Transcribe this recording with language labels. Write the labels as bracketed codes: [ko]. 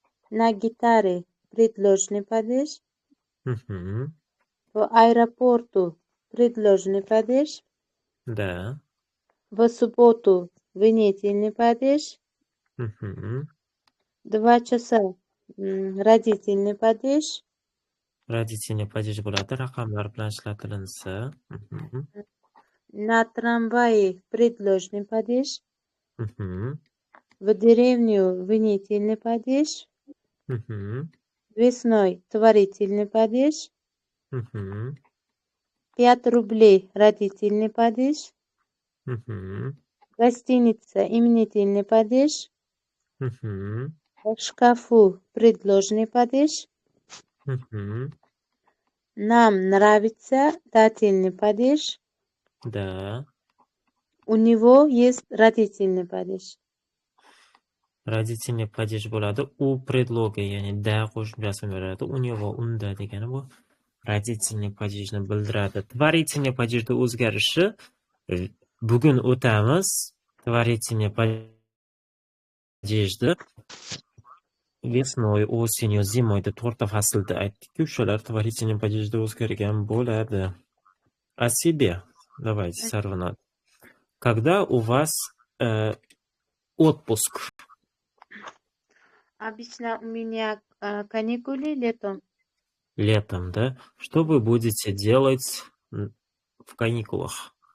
[ru] На гитаре предложный падеж. Мгм. В аэропорту предложный падеж. Да. В субботу винительный падеж. Мгм. 2 часа родительный падеж. [uz] Родительный падеж bo'ladi, raqamlar bilan ishlatilinsa. Мгм. [ru] На трамвае предложный падеж. Мгм. В деревню винительный падеж. Мгм. Весной творительный падеж. Мгм. 5 рублей родительный падеж. Мгм. Гостиница именительный падеж. Мгм. В шкафу предложный падеж. Мгм. Нам нравится дательный падеж. Да. У него есть родительный падеж. Родительный падеж bo'ladi. [uz] U predlogi, ya'ni da qo'shimchasini beradi. [ru] У него, [uz] unda degani bu родительный падежni bildiradi. Творительный падежda o'zgarishi bugun o'tamiz. Творительный падежda [ru] весной, осенью, зимой [uz] deb 4 ta faslda aytdik-ku, o'shalar творительный падежda o'zgargan bo'ladi. [ru] О себе. Давайте, Sarvinoz. Когда у вас отпуск? Обычно у меня каникулы летом. Летом, да? Что вы будете делать в каникулах?